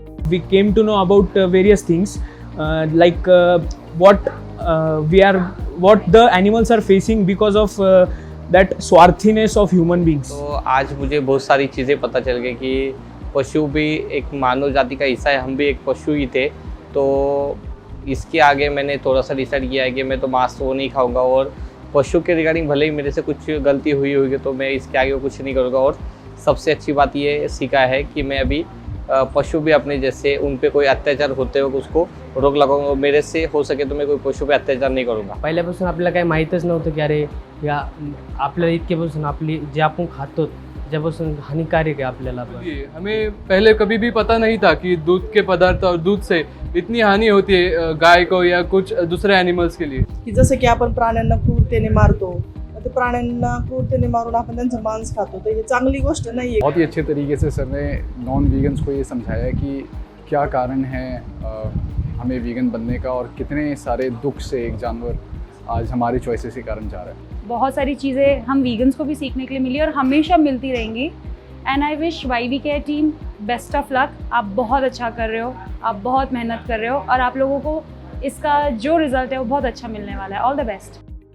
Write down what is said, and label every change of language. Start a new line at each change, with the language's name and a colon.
English: We came to know about various things like what the animals are facing because of that swarthiness of human beings.
Hindi: तो आज मुझे बहुत सारी चीज़ें पता चल गई कि पशु भी एक मानव जाति का हिस्सा है, हम भी एक पशु ही थे. तो इसके आगे मैंने थोड़ा सा डिसाइड किया है कि मैं तो मांस वो नहीं खाऊंगा और पशु के रिगार्डिंग भले ही मेरे से कुछ गलती हुई होगी तो मैं इसके आगे कुछ नहीं करूँगा। और सबसे अच्छी बात ये सीखा है कि मैं अभी पशु भी अपने जैसे उन पे कोई अत्याचार होते हो उसको रोक लगाऊंगा। मेरे से हो सके तो मैं कोई पशु पे अत्याचार नाही करूँगा।
Marathi: पहिल्यापासून आपल्याला काही माहीतच नव्हतं की अरे या आपल्याला इतक्यापासून आपली जे आपण खातो त्याच्यापासून हानिकारक आहे आपल्याला पण।
Hindi: ये हमें पहले कभी भी पता नहीं था कि दूध के पदार्थ और दूध से इतनी हानि होती है गाय को या कुछ दूसरे एनिमल्स के लिए।
Marathi: की जसं की आपण प्राण्यांना क्रूरतेने मारतो, ते प्राण्यांना क्रूरतेने मारून आपण त्यांचं मांस खातो, तर हे चांगली गोष्ट नाही आहे।
Hindi: बहुत ही अच्छे तरीके से सर ने नॉन वीगन्स को ये समझाया कि क्या कारण है हमें वीगन बनने का और कितने सारे दुख से एक जानवर आज हमारी चॉइसेस के कारण जा रहा है। बहुत सारी चीज़ें हम वीगन्स को भी सीखने के लिए मिली और हमेशा मिलती रहेंगी।
English: And I wish YV care team best of luck.
Hindi: आप बहुत अच्छा कर रहे हो, आप बहुत मेहनत कर रहे हो और आप लोगों को इसका जो रिज़ल्ट है वो बहुत अच्छा मिलने वाला है।
English: All the best.